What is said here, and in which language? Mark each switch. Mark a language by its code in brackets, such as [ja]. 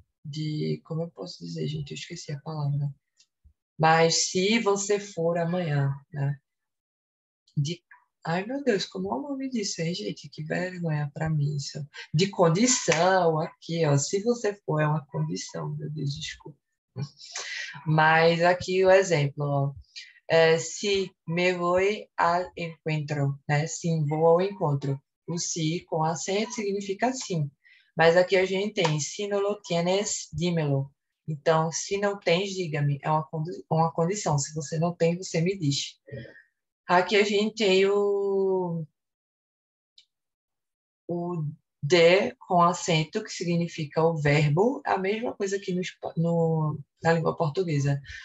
[pt] De, como eu posso dizer, gente, eu esqueci a palavra. Mas se você for amanhã, né? De, ai, meu Deus, como é o nome disso, hein, gente? Que vergonha para mim isso. De condição, aqui, ó. Se você for, é uma condição, meu Deus, desculpa. Mas aqui o exemplo, ó. [es] Se me voy al encuentro, né? [pt] Sim, vou ao encontro. O si com acento significa sim. Mas aqui a gente tem, [es] se no lo tienes, dímelo. [pt] Então, se não tens, diga-me. É uma condição. Se você não tem, você me diz. Aqui a gente tem o de com acento, que significa o verbo, a mesma coisa que na língua portuguesa.